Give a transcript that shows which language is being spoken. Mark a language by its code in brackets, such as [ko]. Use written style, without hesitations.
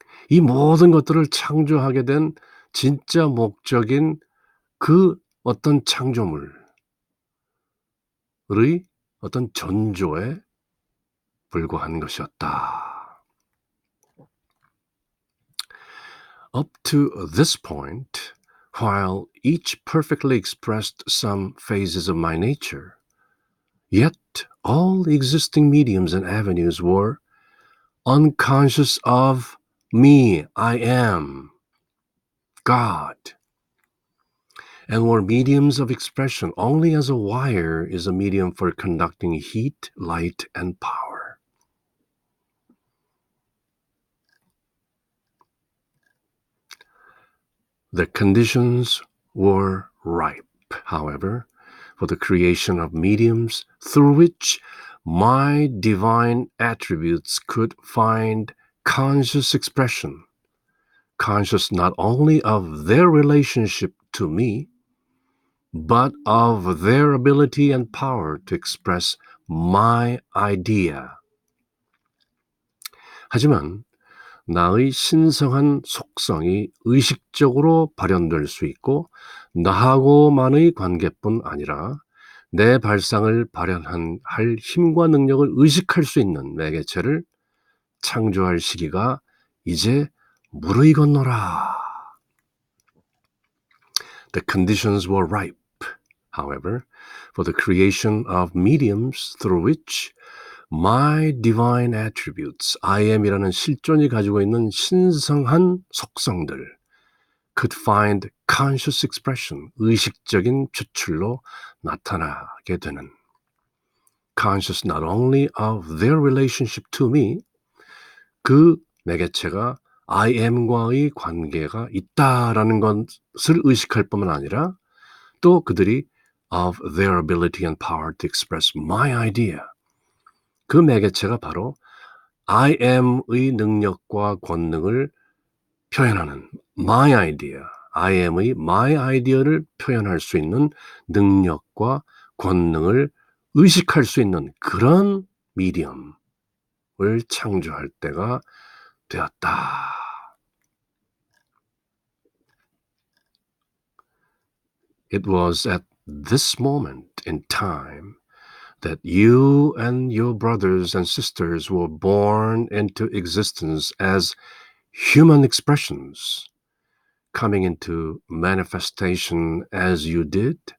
[ko] 이 모든 것들을 창조하게 된 진짜 목적인 그 어떤 창조물의 어떤 전조에 불과한 것이었다. [en] Up to this point, while each perfectly expressed some phases of my nature, yet all existing mediums and avenues were unconscious of me, I am, God, and were mediums of expression only as a wire is a medium for conducting heat, light, and power. The conditions were ripe, however, for the creation of mediums through which my divine attributes could find conscious expression, conscious not only of their relationship to me, but of their ability and power to express my idea. [ko] 하지만 나의 신성한 속성이 의식적으로 발현될 수 있고 나하고만의 관계뿐 아니라 내 발상을 발현할 힘과 능력을 의식할 수 있는 매개체를 창조할 시기가 이제 무르익었노라. [en] The conditions were ripe, however, for the creation of mediums through which my divine attributes, [ko] I am이라는 실존이 가지고 있는 신성한 속성들, [en] could find conscious expression, [ko] 의식적인 표출로 나타나게 되는. [en] Conscious not only of their relationship to me, [ko] 그 매개체가 I am과의 관계가 있다라는 것을 의식할 뿐만 아니라 또 그들이 [en] of their ability and power to express my idea, [ko] 그 매개체가 바로 I am의 능력과 권능을 표현하는 my idea, I am의 my idea를 표현할 수 있는 능력과 권능을 의식할 수 있는 그런 미디엄을 창조할 때가 되었다. [en] It was at this moment in time that you and your brothers and sisters were born into existence as human expressions, coming into manifestation as you did,